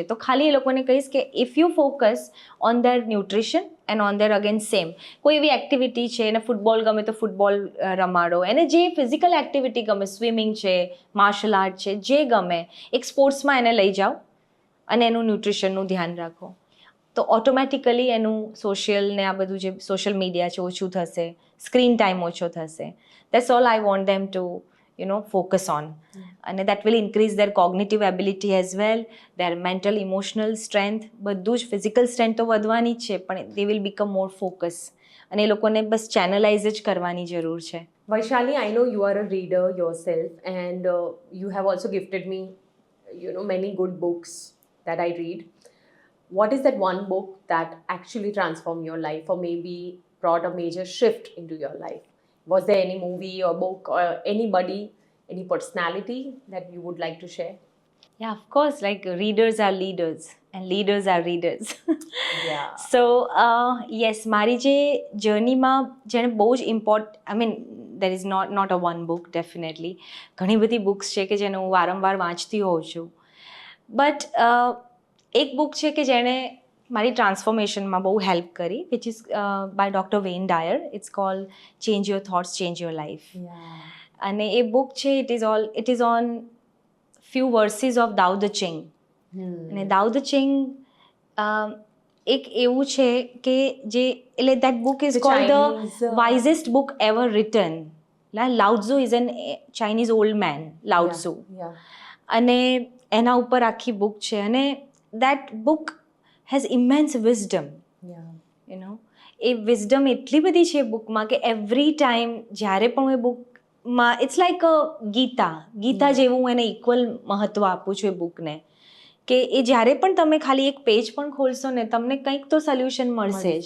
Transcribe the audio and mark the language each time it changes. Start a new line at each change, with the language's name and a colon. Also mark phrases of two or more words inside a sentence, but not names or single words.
Gujarati: તો ખાલી એ લોકોને કહીશ કે
English: if you focus on their nutrition and on their again same
Gujarati: કોઈ એવી એક્ટિવિટી છે, એને ફૂટબોલ ગમે તો ફૂટબોલ રમાડો, એને જે
English: physical activity
Gujarati: ગમે, સ્વિમિંગ છે,
English: martial art
Gujarati: છે, જે ગમે એક સ્પોર્ટ્સમાં એને લઈ જાઓ અને એનું ન્યુટ્રિશનનું ધ્યાન રાખો. તો ઓટોમેટિકલી એનું સોશિયલ ને આ બધું જે
English: social media
Gujarati: છે ઓછું થશે,
English: screen time
Gujarati: ઓછો થશે.
English: That's all I want them to, focus on. And that will increase their cognitive ability as well, their mental, emotional strength.
Gujarati: બધું જ
English: physical strength
Gujarati: તો વધવાની જ છે, પણ
English: they will become more focused.
Gujarati: અને એ લોકોને બસ ચેનલાઇઝ જ કરવાની જરૂર છે.
English: Vaishali, I know you are a reader yourself, and you have also gifted me, many good books that I read. What is that one book that actually transformed your life, or maybe brought a major shift into your life? Was there any movie or book or anybody, any personality that you would like to share? Yeah, of course, like readers are leaders and leaders are readers. Yeah. So, yes,
Gujarati: મારી જે જર્નીમાં જેને બહુ જ
English: there is not a one book, definitely.
Gujarati: ઘણી બધી બુક્સ છે કે જેને હું વારંવાર વાંચતી હોઉં છું. બટ એક બુક છે કે જેણે મારી ટ્રાન્સફોર્મેશનમાં બહુ હેલ્પ કરી,
English: which is by Doctor Wayne Dyer. It's called Change Your Thoughts, Change Your Life.
Gujarati: અને એ બુક છે,
English: it is on few verses of Tao Te Ching.
Gujarati: અને Tao Te Ching એક એવું છે કે જે એટલે
English: that book is called the wisest book ever written. Lao Tzu is an Chinese old man, Lao Tzu.
Gujarati: અને એના ઉપર આખી બુક છે, અને
English: that book has immense wisdom.
Gujarati: એ વિઝડમ એટલી બધી છે બુકમાં કે
English: every time
Gujarati: જ્યારે પણ એ બુકમાં
English: it's like a
Gujarati: ગીતા જેવું હું એને ઇક્વલ મહત્ત્વ આપું છું એ બુકને, કે એ જ્યારે પણ તમે ખાલી એક પેજ પણ ખોલશો ને તમને કંઈક તો સોલ્યુશન મળશે જ.